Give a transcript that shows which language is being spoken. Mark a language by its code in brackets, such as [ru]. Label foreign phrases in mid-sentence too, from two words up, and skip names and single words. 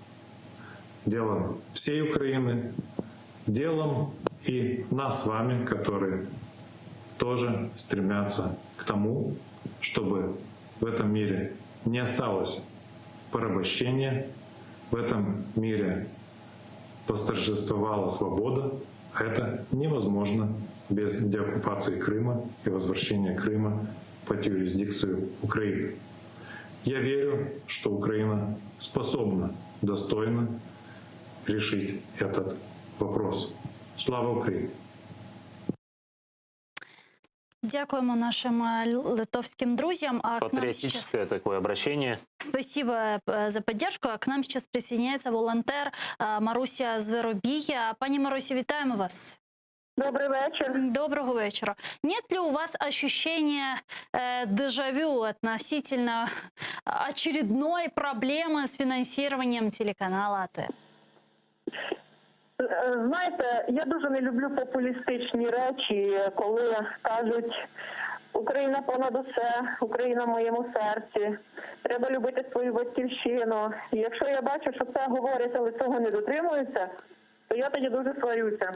[ru] делом всей Украины, делом и нас с вами, которые тоже стремятся к тому, чтобы в этом мире не осталось порабощения, в этом мире восторжествовала свобода, а это невозможно без деоккупации Крыма и возвращения Крыма под юрисдикцию Украины. Я верю, что Украина способна достойно решить этот вопрос. [uk] Слава Україні! [ru] Дякуємо нашим литовским друзьям. Патриотическое такое обращение. Спасибо за поддержку. А к нам сейчас присоединяется волонтер Маруся Зверобій. [uk] Пані Марусі, вітаємо вас. [ru] Добрый вечер. Доброго вечера. Нет ли у вас ощущения дежавю относительно очередной проблемы с финансированием телеканала АТ? [uk] Знаєте, я дуже не люблю популістичні речі, коли кажуть «Україна понад усе, Україна в моєму серці, треба любити свою батьківщину». І якщо я бачу, що це говорять, але цього не дотримуються, то я тоді дуже сварюся.